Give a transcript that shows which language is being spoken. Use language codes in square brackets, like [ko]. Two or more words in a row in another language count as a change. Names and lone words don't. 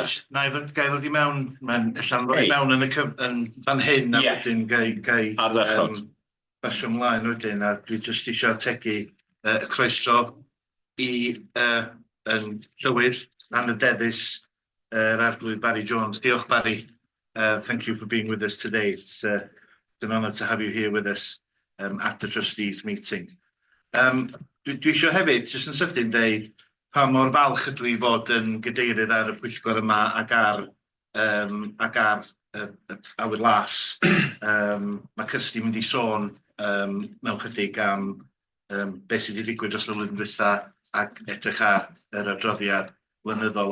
[cy] Na, i ddod i mewn, mae'n allan roi mewn yn fan hyn, a wedyn gai basio ymlaen wedyn, a dwi jyst eisiau tegu y croeso i yn llywydd anrhydeddus yr arglwydd Barry Jones. Diolch, Barry. [en] Thank you for being with us today. It's an honour to have you here with us at the Trustees meeting. [cy] Dwi eisiau hefyd, jyst yn sydyn deud, pa mor falch ydw i fod yn gadeirydd ar y pwyllgor yma ac ar Awyr Las. Mae Kirsty mynd i sôn mewn chydig am beth sydd wedi digwydd dros y flwyddyn diwethaf ac edrych ar yr adroddiad blynyddol.